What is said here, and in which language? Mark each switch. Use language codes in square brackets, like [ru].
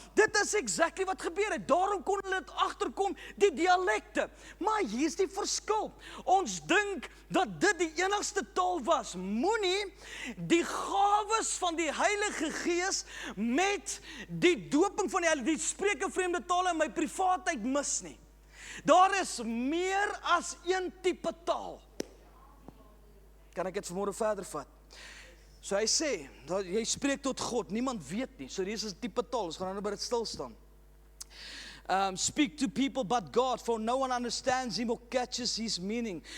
[af] Dit is exactly wat gebeur het, daarom kon hulle dit agterkom, die dialekte. Maar hier is die verskil, ons dink dat dit die enigste taal was. Moenie die gawes van die Heilige Gees met die doping van die Heilige, die spreek 'n vreemde taal in my privaatheid mis nie. Daar is meer as een tipe taal. Kan ek dit vanmôre verder vat? So hy sê, jy spreek tot God, niemand weet nie. So hier is 'n tipe taal, ons gaan nou by dit stil staan. [en] Speak to people but God, for no one understands him or catches his meaning.